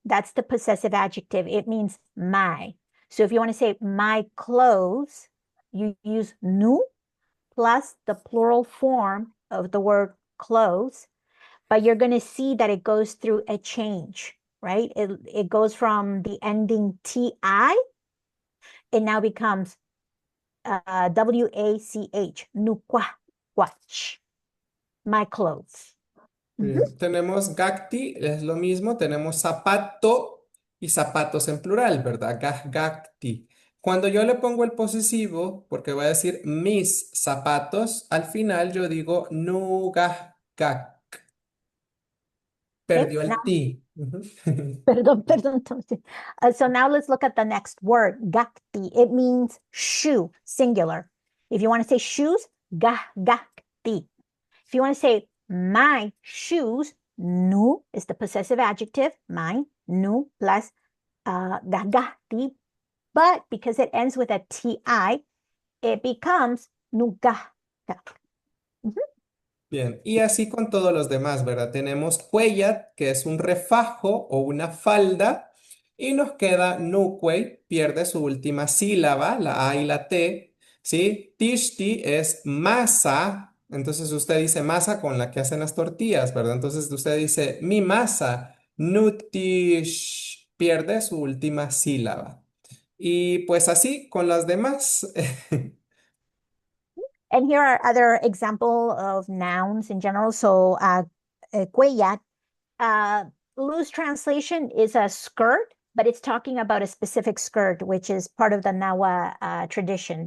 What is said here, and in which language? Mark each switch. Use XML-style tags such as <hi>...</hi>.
<en>That's the possessive adjective. It means my. So if you want to say my clothes, you use nu plus the plural form of the word clothes, but you're going to see that it goes through a change, right? It goes from the ending T-I, it now becomes W-A-C-H, nukwa, watch, my clothes.</en> <es>Bien. Tenemos gakti, es lo mismo, tenemos zapato y zapatos en plural, ¿verdad? Gakti. Cuando yo le pongo el posesivo, porque voy a decir mis zapatos, al final yo digo nugak. Perdió el ti.</es> <en>Perdón. So now let's look at the next word, gakti. It means shoe, singular. If you want to say shoes, gakti. If you want to say my shoes, nu is the possessive adjective, mine, nu plus gagati. But because it ends with a ti, it becomes nuga.</en> <es>Bien, y así con todos los demás, ¿verdad? Tenemos cuellat, que es un refajo o una falda, y nos queda nuque, pierde su última sílaba, la A y la T, ¿sí? Tishti es masa, entonces usted dice masa con la que hacen las tortillas, ¿verdad? Entonces usted dice mi masa, nutish, pierde su última sílaba. Y pues así con las demás.</es> <en>And here are other example of nouns in general. So cuellat, loose translation is a skirt, but it's talking about a specific skirt, which is part of the Nahua tradition.</en>